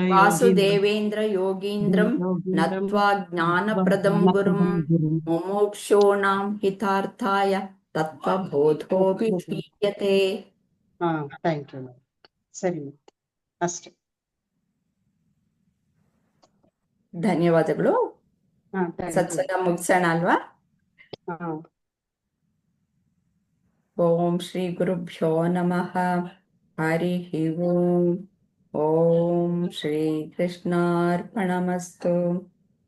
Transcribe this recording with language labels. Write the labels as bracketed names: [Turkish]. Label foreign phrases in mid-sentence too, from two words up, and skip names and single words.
[Sanskrit] ವಾಸುದೇವೇಂದ್ರ ಯೋಗೀಂದ್ರಂ ನತ್ವಾ ಜ್ಞಾನಪ್ರದಂ ಗುರುಂ ಮುಮುಕ್ಷೂಣಾಂ ಹಿತಾರ್ಥಾಯ ತತ್ವಬೋಧೋ ವಿಧೀಯತೆ. [English] thank you madam. [Kannada] ಸರಿ ಮೇಡಮ್, ಅಷ್ಟೇ. ಧನ್ಯವಾದಗಳು. [English] thank you. [Kannada] ಸತ್ಸಂಗ ಮುಗಿಸೋಣ ಅಲ್ವಾ? [Sanskrit] ಓಂ ಶ್ರೀ ಗುರುಭ್ಯೋ ನಮಃ. ಹರಿ ಓಂ. ಓಂ ಶ್ರೀ ಕೃಷ್ಣಾರ್ಪಣಮಸ್ತು.